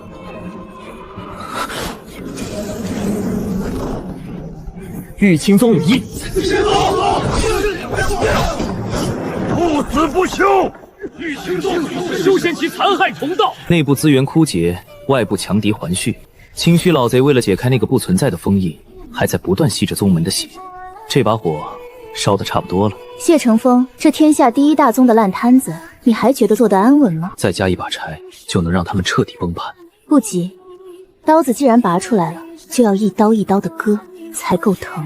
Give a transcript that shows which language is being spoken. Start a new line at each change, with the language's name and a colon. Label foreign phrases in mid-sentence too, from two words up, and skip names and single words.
Chinese: 玉清宗有意，不死不休！玉清宗修仙期殘害同道，內部資源枯竭，外部強敵環續。清虛老賊為了解開那個不存在的封印，還在不斷吸着宗門的血。這把火燒得差不多了。謝承風，這天下第一大宗的爛攤子，你還覺得做得安穩嗎？再加一把柴，就能讓他們徹底崩盤。不急，刀子既然拔出來了，就要一刀一刀的割，才夠疼。